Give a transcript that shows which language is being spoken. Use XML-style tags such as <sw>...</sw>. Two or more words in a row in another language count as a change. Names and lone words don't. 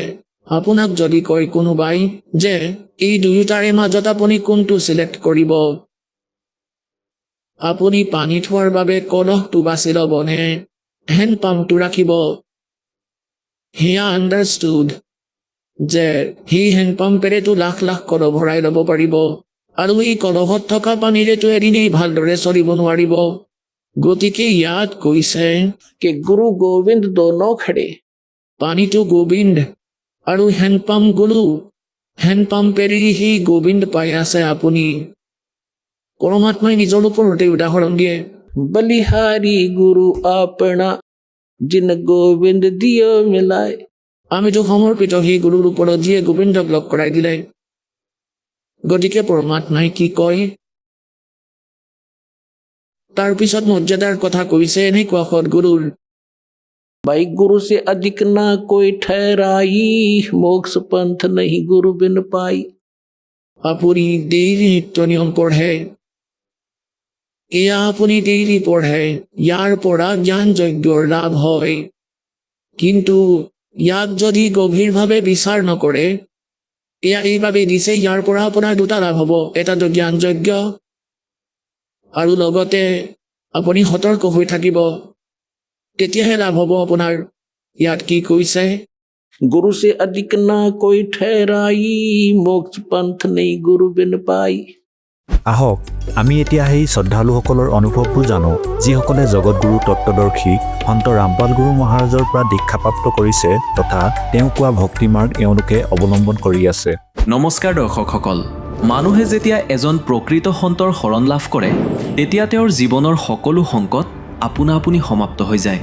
<as>আপোনাক যদি কয় কোনোবাই যে এই দুয়োটাৰে মাজত আপুনি কোনটো চিলেক্ট কৰিব, আপুনি পানী থোৱাৰ বাবে কলহটো বাছি ল'বনে হেণ্ডপাম্পটো ৰাখিব? সেয়া আণ্ডাৰষ্টুড যে সেই হেণ্ডপাম্পেৰেতো লাখ লাখ কলহ ভৰাই ল'ব পাৰিব আৰু এই কলহত থকা পানীৰেতো এদিনেই ভালদৰে চলিব নোৱাৰিব। গতিকে ইয়াত কৈছে</as> <hi>कि गुरु गोविंद दोनों खड़े।</hi> <as>পানীটো গোবিন্দ আৰু হেণ্ডপাম্প গুৰু। হেণ্ডপাম্পেৰে সেই গোবিন্দ পাই আছে আপুনি। পৰমাত্মাই নিজৰ ওপৰতে উদাহৰণ দিয়ে।</as> <hi>बलिहारी गुरु आपना जिन गोविंद दियो मिलाए।</hi> <as>আমিতো সমৰ্পিত সেই গুৰুৰ ওপৰত যিয়ে গোবিন্দক লগ কৰাই দিলে। গতিকে পৰমাত্মাই কি কয়, তাৰপিছত মৰ্যাদাৰ কথা কৈছে এনেকুৱা সদগুৰুৰ।</as> <hi>भाई गुरु से अधिक ना कोई ठहराई, मोक्ष पंथ नहीं गुरु बिन पाई।</hi> <as>আপুনি ডেইলি নিত্য নিয়ম পঢ়ে, এয়া আপুনি ডেইলি পঢ়ে, ইয়াৰ পৰা জ্ঞান যজ্ঞৰ লাভ হয়। কিন্তু ইয়াক যদি গভীৰভাৱে বিচাৰ নকৰে, এয়া এইভাৱে দিছে ইয়াৰ পৰা আপোনাৰ দুটা লাভ হ'ব, এটাতো জ্ঞান যজ্ঞ আৰু লগতে আপুনি সতৰ্ক হৈ থাকিব, তেতিয়াহে লাভ হ'ব আপোনাৰ। ইয়াত কি কৈছে,</as> <hi>गुरु से अधिक ना कोई ठहराई, मोक्ष पंथ नहीं गुरु बिन पाई।</hi> <as>আহক আমি এতিয়া সেই শ্ৰদ্ধালুসকলৰ অনুভৱবোৰ জানো যিসকলে জগতগুৰু তত্ত্বদৰ্শী সন্ত ৰামপাল গুৰু মহাৰাজৰ পৰা দীক্ষাপ্ৰাপ্ত কৰিছে তথা তেওঁ কোৱা ভক্তিমাৰ্গ এওঁলোকে অৱলম্বন কৰি আছে। নমস্কাৰ দৰ্শকসকল, মানুহে যেতিয়া এজন প্ৰকৃত সন্তৰ শৰণ লাভ কৰে তেতিয়া তেওঁৰ জীৱনৰ সকলো সংকট আপোনা আপুনি সমাপ্ত হৈ যায়।</as>